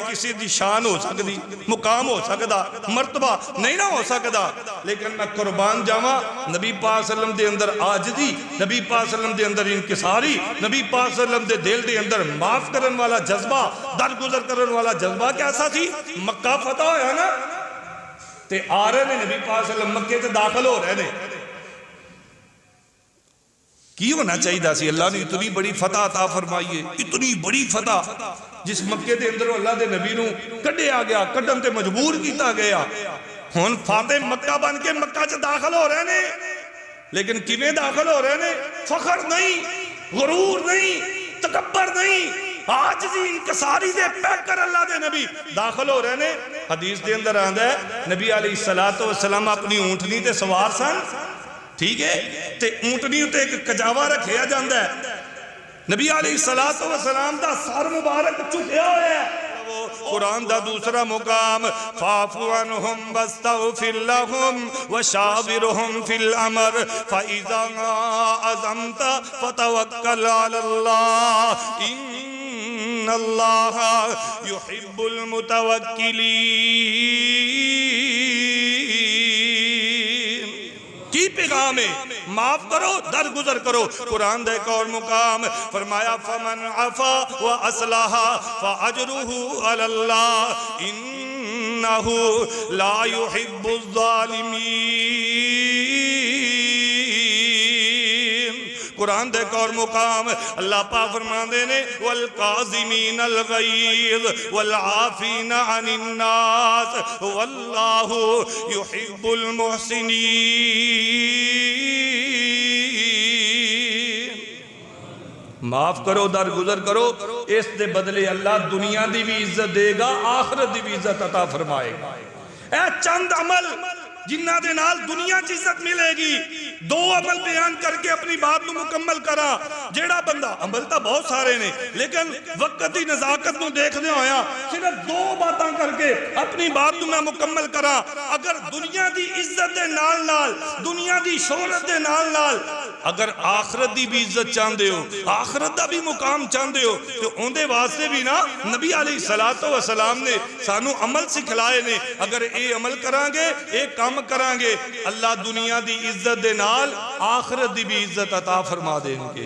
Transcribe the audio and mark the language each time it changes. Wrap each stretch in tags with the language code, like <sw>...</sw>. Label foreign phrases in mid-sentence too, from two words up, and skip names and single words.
<pa>کسی دی شان ہو سکتی مقام ہو سکتا مرتبہ نہیں نہ ہو سکتا لیکن میں قربان جاواں نبی پاک</pa> <ar>صلی اللہ علیہ وسلم</ar> <pa>دے اندر آجزی نبی پاک</pa> <ar>صلی اللہ علیہ وسلم</ar> <pa>دے اندر انکساری نبی پاک</pa> <ar>صلی اللہ علیہ وسلم</ar> <pa>دے دل دے اندر معاف کرن والا جذبہ درگزر کرن والا جذبہ کیسا تھی مکہ فتح ہویا نا تے آ رہے نے نبی پاک</pa> <ar>صلی اللہ علیہ وسلم</ar> <pa>مکے تے داخل ہو رہے نے کی ہونا چاہیے دا سی اللہ نے اتنی بڑی فتح عطا فرمائیے اتنی بڑی فتح جس مکے دے اندر اللہ دے نبی نو کڈے آ گیا کڈن تے مجبور کیتا گیا ہون فاتح مکہ بن کے مکہ چ داخل ہو رہے نے لیکن کیویں داخل ہو رہے نے فخر نہیں غرور نہیں تکبر نہیں آجزی انکساری دے پیک کر اللہ دے نبی داخل ہو رہے نے حدیث دے اندر آندہ ہے نبی</pa> <ar>علیہ السلام</ar> <pa>اپنی اونٹنی تے سوار سن ٹھیک ہے تے اونٹنی تے ایک کجاوہ رکھیا جاندہ ہے نبی</pa> <ar>علیہ السلام</ar> <pa>دا سر مبارک چکیا ہوئے ہے قرآن دا دوسرا مقام</pa> <ar>فَعْفُ عَنْهُمْ وَاسْتَغْفِرْ لَهُمْ وَشَاوِرْهُمْ فِي الْأَمْرِ فَإِذَا عَزَمْتَ فَتَوَكَّلْ عَلَى اللَّهِ إِنَّ اللَّهَ يُحِبُّ</ar> <pa>الْمُتَوَكِّلِينَ کی پیغام ہے معاف کرو درگزر کرو قرآن دے ایک اور مقام فرمایا</pa> <ar>فمن عفا واصلح فاجرہ علی اللہ انہ لا يحب الظالمین</ar> <pa>قرآن دے ایک اور مقام اللہ پاک فرماندے نے</pa> <ar>والقاظمین الغیظ والعافین عن الناس واللہ یحب المحسنین</ar> <pa>معاف کرو درگزر کرو اس دے بدلے اللہ دنیا دی بھی عزت دے گا آخرت دی بھی عزت عطا فرمائے گا اے چند عمل جنہ دے نال دنیا چ عزت ملے گی. دو عمل بیان کر کے اپنی بات کو مکمل کرا. جیڑا بندہ عمل تو بہت سارے نے لیکن وقت دی نزاکت نو دیکھنے ہویا صرف دو باتاں کر کے اپنی بات کو میں مکمل کرا. اگر دنیا دی عزت دے نال نال دنیا دی شہرت دے نال نال اگر آخرت دی بھی عزت چاہندے ہو آخرت دا بھی مقام چاہندے ہو تو ان دے واسطے بھی نا نبی</pa> <ar>علیہ السلام</ar> <pa>نے سانو عمل سکھلائے نے. اگر اے عمل کران گے اے کام کران گے اللہ دنیا دی عزت دے نال آخرت دی بھی عزت عطا فرما دیں گے.</pa>